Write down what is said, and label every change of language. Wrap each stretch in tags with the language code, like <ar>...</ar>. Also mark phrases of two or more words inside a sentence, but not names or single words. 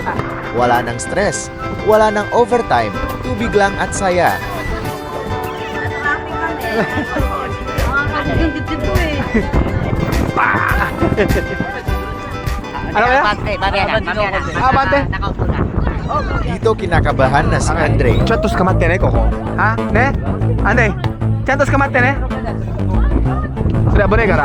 <tl>Wala nang stress. Wala nang overtime. Tubig lang at saya. Ano kaya? Bante. Dito kinakabahan na si Andre.</tl> <ja>ちょっと捕まってね、ここ。あ、ね。あんで、ちゃんと捕まってね。それは危ないから。</ja>